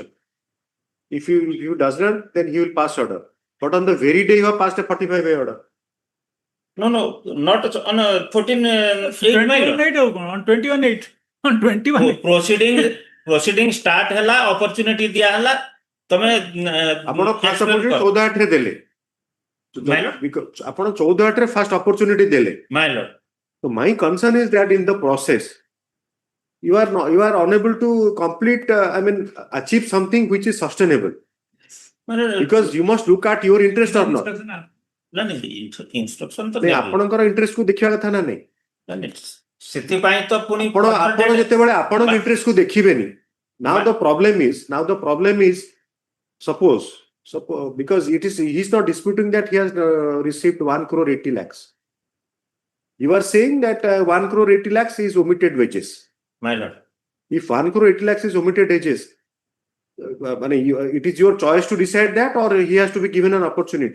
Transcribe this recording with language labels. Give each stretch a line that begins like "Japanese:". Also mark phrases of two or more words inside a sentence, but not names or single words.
English: If you does not, then he will pass order. But on the very day you have passed a 45A order. No, not on 14/8 on 21/8 on 21 proceeding start
Odia: hela opportunity diya hela tame ଆପଣ
English: fast opportunity
Odia: 14/8 ରେ ଦେଲେ ଆପଣ 14/8 ରେ
English: fast opportunity
Odia: ଦେଲେ
English: my lord. So my concern is that in the process you are unable to complete achieve something which is sustainable, because you must look at your interest or not. Instruction to
Odia: ଆପଣଙ୍କର ଇଣ୍ଟରେଷ୍ଟ କୁ ଦେଖିବା କଥା ନା ନାହିଁ ସେଥିପାଇଁ ତ ପୁଣି ଆପଣ ଯେତେବେଳେ ଆପଣଙ୍କ ଇଣ୍ଟରେଷ୍ଟ କୁ ଦେଖିବେନି.
English: Now the problem is suppose because he is not disputing that he has received 1 crore 80 lakhs. You are saying that 1 crore 80 lakhs is omitted wages. My lord. If 1 crore 80 lakhs is omitted wages, it is your choice to decide that, or he has to be given an opportunity.